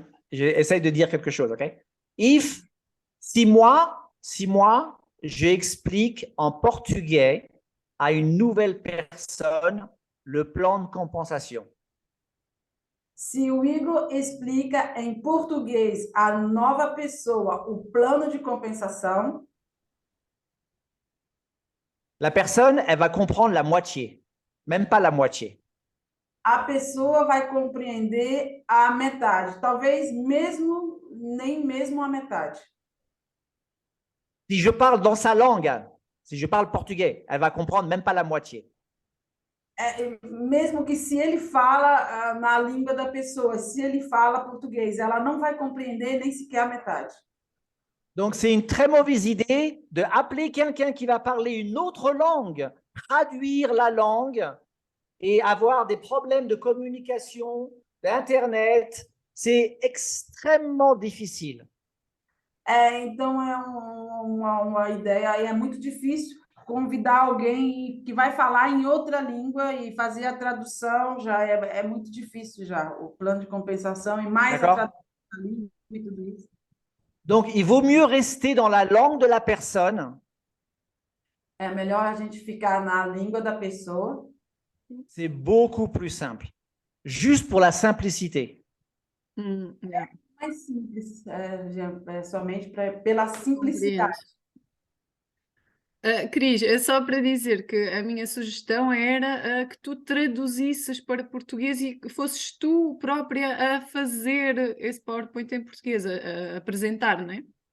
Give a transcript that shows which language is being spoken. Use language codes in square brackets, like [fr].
[fr] j'essaie de dire quelque chose, ok? Si moi, j'explique en portugais à une nouvelle personne le plan de compensation. [pt] Se o Igor explica em português à nova pessoa o plano de compensação, [fr] La personne, elle va comprendre la moitié, même pas la moitié. [pt] a pessoa vai compreender a metade, talvez mesmo nem mesmo a metade. [fr] Si je parle dans sa langue, si je parle portugais, elle va comprendre même pas la moitié. [pt] Mesmo que se ele fala na língua da pessoa, se ele fala português, ela não vai compreender nem sequer a metade. [fr] Donc, c'est une très mauvaise idée d'appeler quelqu'un qui va parler une autre langue, traduire la langue et avoir des problèmes de communication, d'Internet. C'est extrêmement difficile. [pt] Então, é uma ideia, e é muito difícil convidar alguém que vai falar em outra língua e fazer a tradução, já é muito difícil já, o plano de compensação e mais a [fr] D'accord. [pt] tradução da língua e tudo isso. [fr] Donc, il vaut mieux rester dans la langue de la personne. [pt] É melhor a gente ficar na língua da pessoa. [fr] C'est beaucoup plus simple. Juste pour la simplicité. [en] Yeah. [pt] Mais simples, somente pela simplicidade. Cris, é só para dizer que a minha sugestão era que tu traduzisses para português e que fosses tu própria a fazer esse PowerPoint em português, a apresentar, não é?